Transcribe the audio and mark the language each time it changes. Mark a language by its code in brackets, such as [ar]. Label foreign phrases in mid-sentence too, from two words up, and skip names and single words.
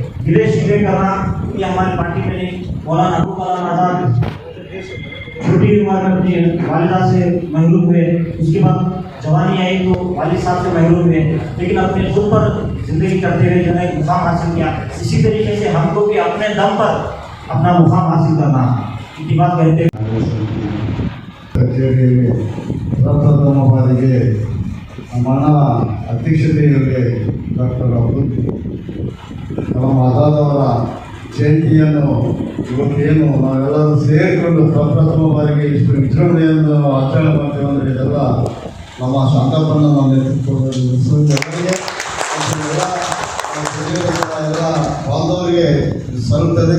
[hi] गिले शिकवे करना ये हमारी पार्टी में नहीं। मौलाना अब्दुल कलाम आज़ाद छोटी उम्र में अपनी वालिदा से महरूम हुए, उसके बाद जवानी आई तो वालिद साहब से महरूम हुए, लेकिन अपने खुद पर जिंदगी करते हुए जो है मुकाम हासिल किया। इसी तरीके से हमको भी अपने दम पर अपना मुकाम हासिल करना है। इनकी बात कहते हैं [kn] ಕಚೇರಿಯಲ್ಲಿ ಪ್ರಪ್ರಥಮ ಬಾರಿಗೆ ನಮ್ಮ ಅಧ್ಯಕ್ಷತೆಯಲ್ಲಿ ಡಾಕ್ಟರ್ ಅಬ್ದುಲ್ ಕಲಾಂ ಆಜಾದ್ ಅವರ ಜಯಂತಿಯನ್ನು ಇವತ್ತೇನು ನಾವೆಲ್ಲರೂ ಸೇರಿಕೊಂಡು ಪ್ರಪ್ರಥಮ ಬಾರಿಗೆ ಇಷ್ಟು ವಿಜೃಂಭಣೆಯನ್ನು ಆಚರಣೆ ಮಾಡ್ತೇವೆ ಅಂದರೆ ಇದೆಲ್ಲ ನಮ್ಮ ಶಾಂತಪ್ಪನ ನೇತೃತ್ವದಲ್ಲಿ ಎಲ್ಲ ಬಾಂಧವರಿಗೆ ಸಲ್ಲುತ್ತದೆ.